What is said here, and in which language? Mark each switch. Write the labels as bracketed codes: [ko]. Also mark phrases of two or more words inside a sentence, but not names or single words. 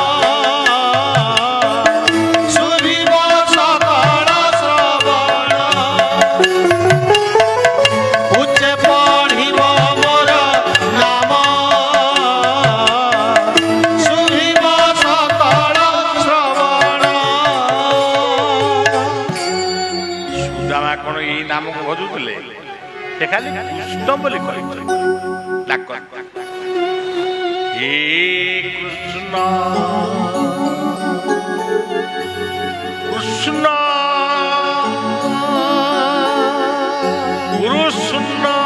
[or] ଶୁଣିବ ସକଳ ଶ୍ରବଣ ଉଚ୍ଚେ ପଢ଼ିବ ମୋର ନାମ ଶୁଣିବ ସକଳ ଶ୍ରବଣ ଆପଣ ଏଇ ନାମକୁ ଭଜୁଥିଲେ ସେ ଖାଲି କୃଷ୍ଣ ବୋଲି କହିଥିଲେ ଡାକ ହେ କୃଷ୍ଣ କୃଷ୍ଣ କୃଷ୍ଣ